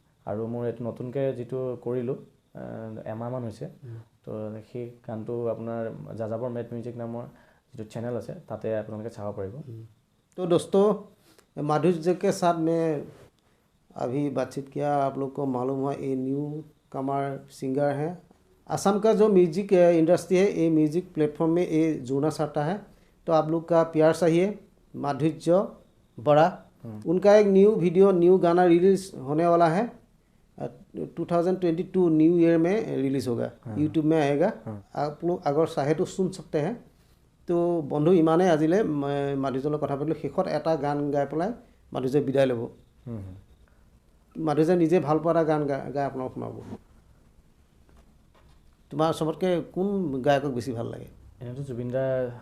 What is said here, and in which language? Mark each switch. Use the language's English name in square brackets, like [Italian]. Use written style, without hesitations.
[Assamese] আৰু মোৰ এইটো নতুনকৈ যিটো কৰিলোঁ এমাহমান হৈছে, তো সেই গানটো আপোনাৰ যাযাবৰ মেট মিউজিক নামৰ যিটো চেনেল আছে তাতে আপোনালোকে চাব পাৰিব। [Hindi] तो दोस्तों, माधुर्य के साथ मैं अभी बातचीत किया, आप लोग को मालूम हुआ ये न्यू कमर सिंगर हैं। असम का जो म्यूजिक इंडस्ट्री है, ये म्यूजिक प्लेटफॉर्म में ये जुड़ना चाहता है, तो आप लोग का प्यार चाहिए। माधुर्य बड़ा, उनका एक न्यू वीडियो न्यू गाना रिलीज होने वाला है 2022 न्यू ईयर में रिलीज होगा, यूट्यूब में आएगा, आप लोग अगर चाहे तो सुन सकते हैं। [Assamese] তো বন্ধু ইমানেই আজিলে মাধুৰ্যৰ লগত কথা পাতিলোঁ। শেষত এটা গান গাই পেলাই মাধুৰ্যই বিদায় ল'ব। মাধুৰ্যই নিজে ভাল পোৱা এটা গান গাই আপোনাক শুনাব। তোমাৰ চবতকৈ কোন গায়কক বেছি ভাল লাগে? এনেতো জুবিন দাৰ